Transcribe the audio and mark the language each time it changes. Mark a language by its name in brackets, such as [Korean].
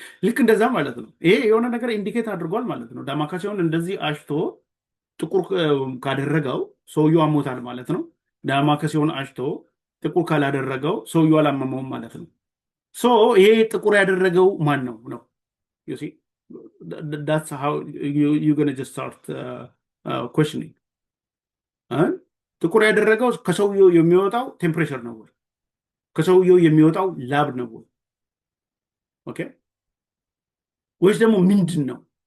[Amharic] ልክ እንደዛ ማለት ነው። ይሄ የሆነ ነገር ኢንዲኬት አድርጓል ማለት ነው። ዳማከሴውን እንደዚህ አሽቶ ጥቁር ካደረገው ሰውየው አሞታል ማለት ነው። ዳማከሴውን አሽቶ ጥቁር ካላደረገው ሰውየው አላመመውም ማለት ነው። ይሄ ጥቁር ያደረገው ማን ነው ነው? [English] that's how you're going to just start questioning. [Amharic] ጥቁር ያደረገው ከሰውየው የሚወጣው ቴምፕሬቸር ነው ወይ? ከሰውየው የሚወጣው ላብ ነው ወይ? ኦኬ፣ ወይስ ደግሞ ምንድን ነው?